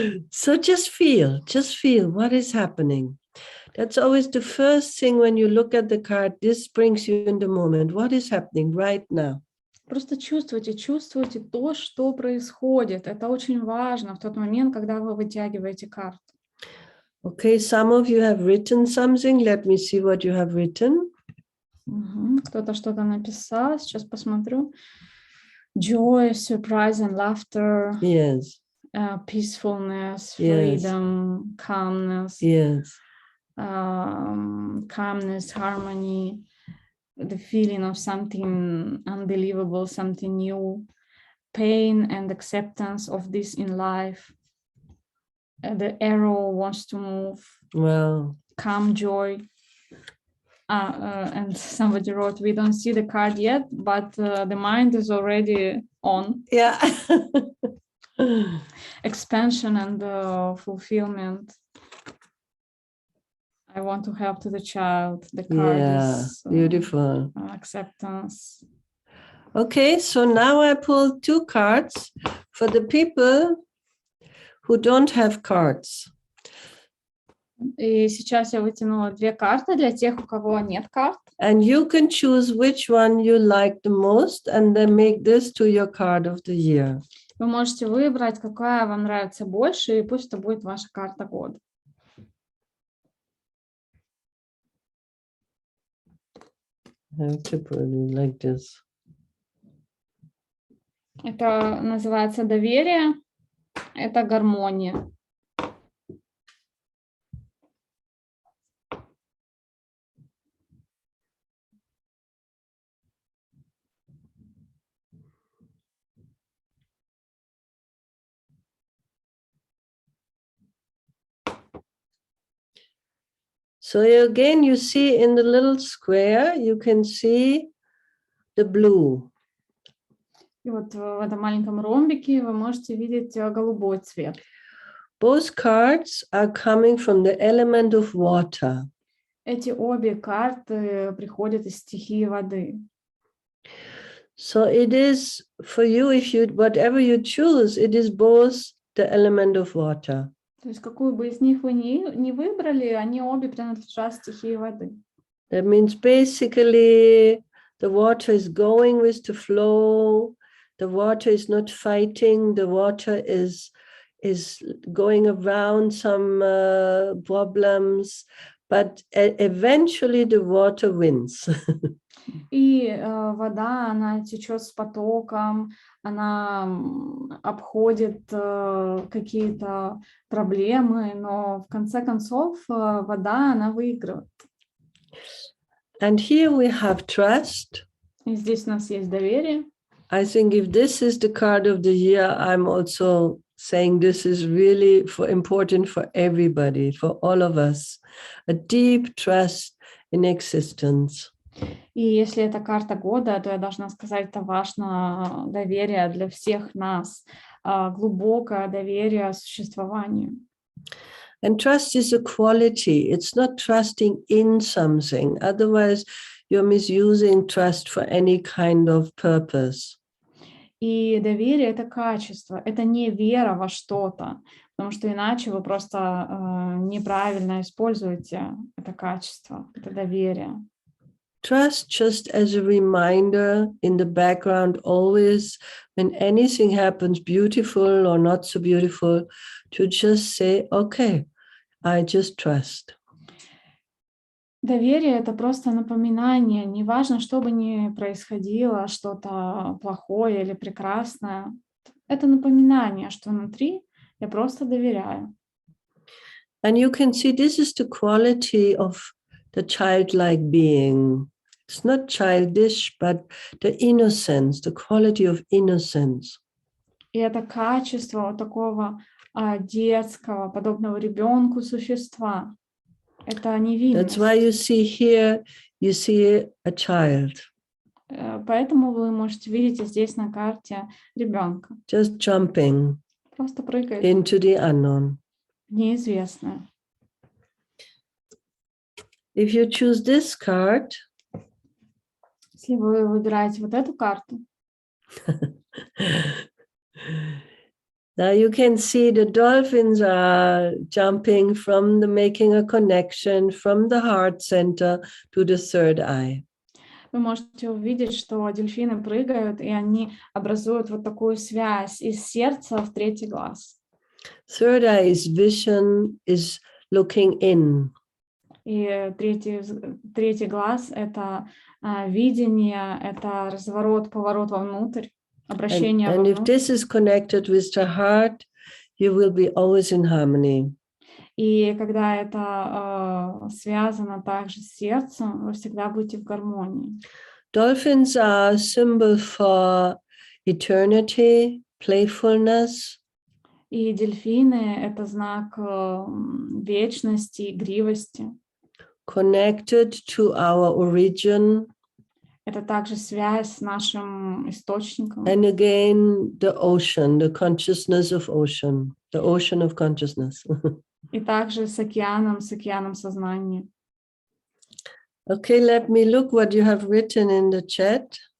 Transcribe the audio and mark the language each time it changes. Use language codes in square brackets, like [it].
[en] So just feel what is happening. That's always the first thing when you look at the card. This brings you in the moment. What is happening right now? [ru] Просто чувствуйте то, что происходит. Это очень важно в тот момент, когда вы вытягиваете карту. [en] Okay, some of you have written something. Let me see what you have written. [ru] Кто-то что-то написал, сейчас посмотрю. [en] Joy, surprise and laughter. Yes. Peacefulness, Yes. freedom, calmness. Yes. Calmness, harmony, the feeling of something unbelievable, something new, pain and acceptance of this in life. The arrow wants to move. Wow. Calm, joy. And somebody wrote, we don't see the card yet, but the mind is already on. Yeah. Expansion and fulfillment. I want to help to the child. The card is beautiful. Acceptance. Okay, so now I pulled 2 cards for the people who don't have cards. [ru] И сейчас я вытянула 2 карты для тех, у кого нет карт. [en] And you can choose which one you like the most and then make this to your card of the year. [ru] Вы можете выбрать, какая вам нравится больше, и пусть это будет ваша карта года. [en] I have to put it like this. [ru] Это называется доверие, это гармония. [en] So again, you see in the little square, you can see the blue. [ru] И вот в этом маленьком ромбике вы можете видеть голубой цвет. [en] Both cards are coming from the element of water. [ru] Эти обе карты приходят из стихии воды. [en] So it is for you, if you whatever you choose, it is both the element of water. [ru] То есть какую бы из них вы не выбрали, они обе принадлежат стихии воды. [en] That means basically the water is going with the flow. The water is not fighting. The water is going around some problems, but eventually the water wins. [ru] И вода, она течет с потоком, она обходит какие-то проблемы, но в конце концов вода, она выигрывает. [en] And here we have trust. [ru] И здесь у нас есть доверие. [en] I think if this is the card of the year, I'm also saying this is really important for everybody, for all of us. A deep trust in existence. [ru] И если это карта года, то я должна сказать, это важно доверие для всех нас, глубокое доверие существованию. [en] And trust is a quality. It's not trusting in something. Otherwise, you're misusing trust for any kind of purpose. [ru] И доверие — это качество, это не вера во что-то, потому что иначе вы просто неправильно используете это качество, это доверие. [en] Trust just as a reminder in the background always, when anything happens beautiful or not so beautiful, to just say, okay, I just trust. [ru] Доверие — это просто напоминание. Неважно, что бы ни происходило, что-то плохое или прекрасное. Это напоминание, что внутри я просто доверяю. [en] And you can see this is the quality of the childlike being. It's not childish, but the innocence, the quality of innocence. [ru] И это качество вот такого детского, подобного ребенку существа. Это невинность. [en] That's why you see here, you see a child. [ru] Поэтому вы можете видеть здесь на карте ребенка. [en] Just jumping [ru] Просто прыгает [en] into the unknown. [ru] неизвестное. [en] If you choose this card, [ru] если вы выбираете вот эту карту, [en] now you can see the dolphins are jumping from the making a connection from the heart center to the third eye. [ru] Вы можете увидеть, что дельфины прыгают, и они образуют вот такую связь из сердца в третий глаз. [en] Third eye is vision, is looking in. [ru] И третий глаз — это Видение — это разворот, поворот вовнутрь, обращение [en] And if [ru] вовнутрь. [en] this is connected with the heart, you will be always in harmony. [ru] И когда это связано также с сердцем, вы всегда будете в гармонии. [en] Dolphins are a symbol for eternity, playfulness. [ru] И дельфины — это знак вечности, игривости. [en] Connected to our origin. [ru] Это также связь с нашим источником. [en] And again, the ocean, the consciousness of ocean, the ocean of consciousness. [ru] И также с океаном сознания. [en] Okay, let me look what you have written in the chat.